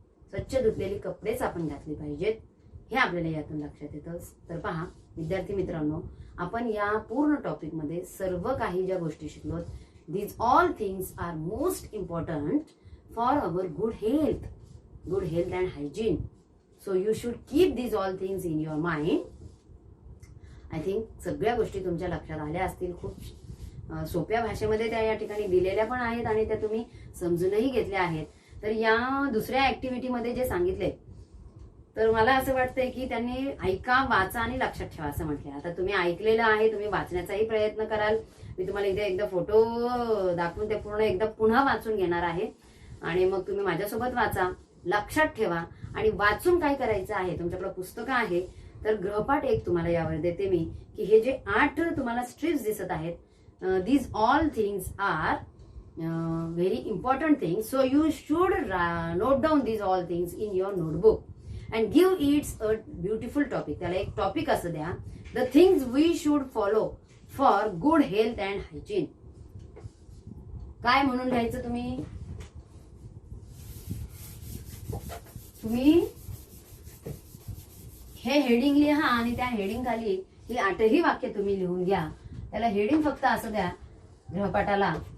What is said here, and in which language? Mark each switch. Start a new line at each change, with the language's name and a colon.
Marathi: स्वच्छ धुतलेली कपडेच आपण घातली पाहिजेत, हे आपल्याला यातून लक्षात येतं. तर पहा विद्यार्थी मित्रांनो, आपण या पूर्ण टॉपिकमध्ये सर्व काही ज्या गोष्टी शिकलोत,
English: These all things are most important for our good health and hygiene. So you should keep these all things in your mind. I think
Marathi: सगळ्या गोष्टी तुमच्या लक्षात आल्या असतील. खूप सोप्या भाषेमध्ये त्या या ठिकाणी दिलेल्या पण आहेत आणि त्या तुम्ही समजूनही घेतल्या आहेत. तर या दुसऱ्या ऍक्टिव्हिटीमध्ये जे सांगितले, तर मला असं वाटतंय की त्यांनी ऐका, वाचा आणि लक्षात ठेवा असं म्हटलंय. आता तुम्ही ऐकलेलं आहे, तुम्ही वाचण्याचाही प्रयत्न कराल. मी तुम्हाला इथे एकदा फोटो दाखवून ते पूर्ण एकदा पुन्हा वाचून घेणार आहे आणि मग तुम्ही माझ्यासोबत वाचा, लक्षात ठेवा. आणि वाचून काय करायचं आहे, तुमच्याकडे पुस्तकं आहे तर गृहपाठ एक तुम्हाला यावर देते मी, की हे जे 8 तुम्हाला स्ट्रिप्स दिसत आहेत,
English: These all things are very important things. So you should note down these all things in your notebook and give it a beautiful topic.
Marathi: त्याला एक टॉपिक असं द्या,
English: the things we should follow for good health and hygiene.
Marathi: काय म्हणून लिहायचं तुम्ही हे heading लिहा आणि त्या हेडिंग खाली ही 8ही वाक्य तुम्ही लिहून घ्या. त्याला हेडिंग फक्त असं द्या गृहपाठाला,